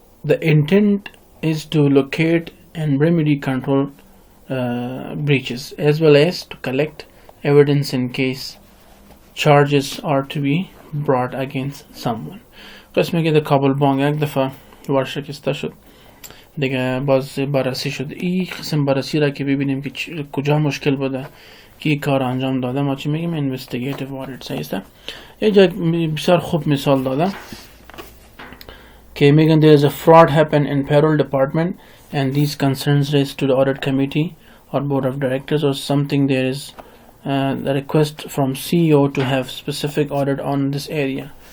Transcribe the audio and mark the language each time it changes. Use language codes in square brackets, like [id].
[en] The intent is to locate and remedy control breaches, as well as to collect evidence in case charges are to be brought against someone. [fa] قسمی که در کابل بانک یک دفعه ورشکسته شد، دیگه باز بررسی شد. این قسم بررسی را که ببینیم که کجا مشکل بوده، کی کار انجام داده، ما چی میگیم؟ investigative audit. صحیح است. یه جای بسیار خوب مثال دادم که میگن [en] there is a fraud happen in payroll department and these concerns raised to the audit committee or board of directors or something. There is the request from CEO to have specific audit on this area.